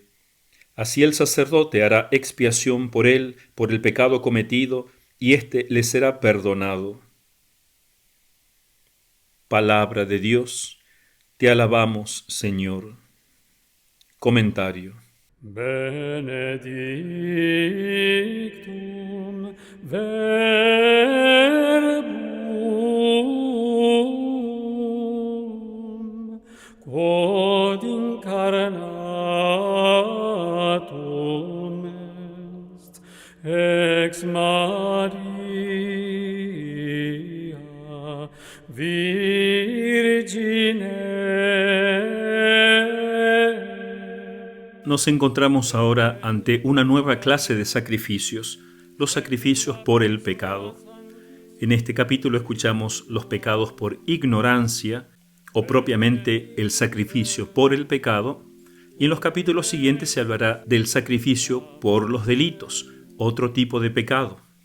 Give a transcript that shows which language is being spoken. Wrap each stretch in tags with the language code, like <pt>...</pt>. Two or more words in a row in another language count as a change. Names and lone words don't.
<es>Así el sacerdote hará expiación por él, por el pecado cometido, y éste le será perdonado. Palabra de Dios, te alabamos, Señor. Comentario.</es> <la>Benedictum verbum quod incarnatum est ex Maria Virgine.</la> <es>Nos encontramos ahora ante una nueva clase de sacrificios, los sacrificios por el pecado. En este capítulo escuchamos los pecados por ignorancia, o propiamente el sacrificio por el pecado, y en los capítulos siguientes se hablará del sacrificio por los delitos, otro tipo de pecado.</es>